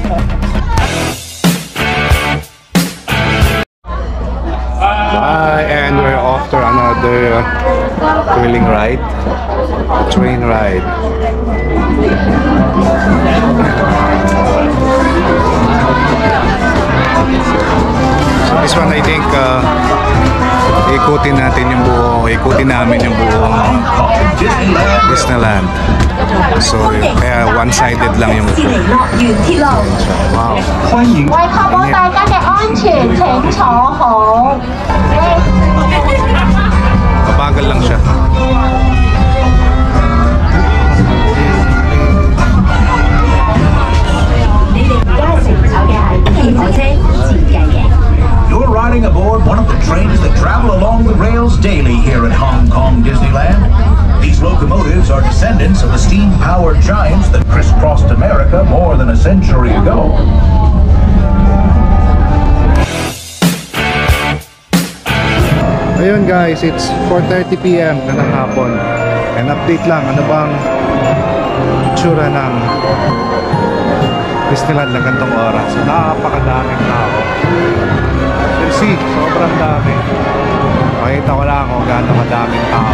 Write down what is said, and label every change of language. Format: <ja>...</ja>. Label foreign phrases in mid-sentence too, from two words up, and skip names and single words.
<en>Bye, and we're off to another thrilling ride, train ride. So this one, I think,</en> <tl>ikutin namin yung buong Disneyland. So kaya one-sided lang yung upo. Wow.</tl> <yue>為確保大家嘅安全，請坐好。</yue> <tl>Mabagal lang siya.</tl> <yue>你哋而家乘坐嘅係汽火車設計嘅。</yue> <en>You're riding aboard one of the trains that travel along the rails daily here at Hong Kong Disneyland. These locomotives are descendants of the steam-powered giants that crisscrossed America more than a century ago.</en> <tl>Ayun</tl> <en>guys, it's 4:30 PM</en> <tl>na ng hapon.</tl> <en>And update</en> <tl>lang, ano bang tsura ng Disneyland na gantong oras? So, napakadaming tao.</tl> <en>You see,</en> <tl>sobrang dami. Pakita ko lang kung gaano kadaming tao.</tl>